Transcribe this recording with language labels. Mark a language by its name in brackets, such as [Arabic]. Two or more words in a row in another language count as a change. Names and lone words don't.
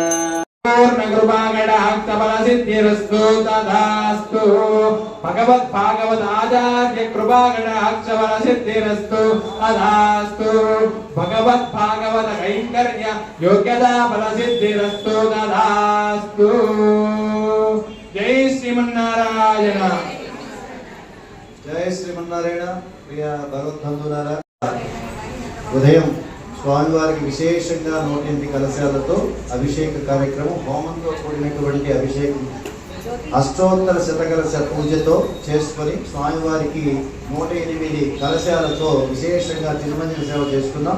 [Sanskrit] पूर्णकृपागणाक्षफलसिद्धिरस्तु तथास्तु भगवद्भागवताचार्य कृपागणाक्षफलसिद्धिरस्तु तथास्तु भगवद्भागवत कैङ्कर्य योग्यता फलसिद्धिरस्तु तथास्तु जय श्रीमन्नारायण జయ శ్రీమన్నారాయణ. [Telugu] ప్రియ భగవద్బంధువులారా, ఉదయం స్వామివారికి విశేషంగా 108 కలశాలతో అభిషేక కార్యక్రమం, హోమంతో కూడినటువంటి అభిషేకం అష్టోత్తర శతకలశ పూజతో చేసుకొని స్వామివారికి 108 కలశాలతో విశేషంగా తిరుమంజన సేవ చేసుకున్నాం.